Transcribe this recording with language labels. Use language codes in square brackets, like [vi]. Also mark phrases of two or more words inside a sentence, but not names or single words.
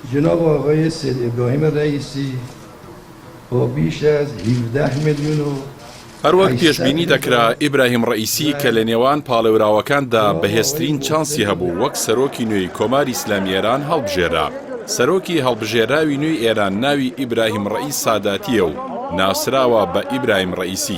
[fa] جناب آقای سید ابراهیم رئیسی با بیش از 17 میلیون و [ckb] هەروەک پێشبینی دەکرا ئیبراهیم ڕئیسی کە لە نێوان پاڵێوراوەکاندا بەهێزترین چانسی هەبوو وەک سەرۆکی نوێی کۆماری ئیسلامی ئێران هەڵبژێرا. سەرۆکی هەڵبژێراوی نوێی ئێران ناوی ئیبراهیم ڕئیس ساداتیە و ناسراوە بە ئیبراهیم ڕئیسی.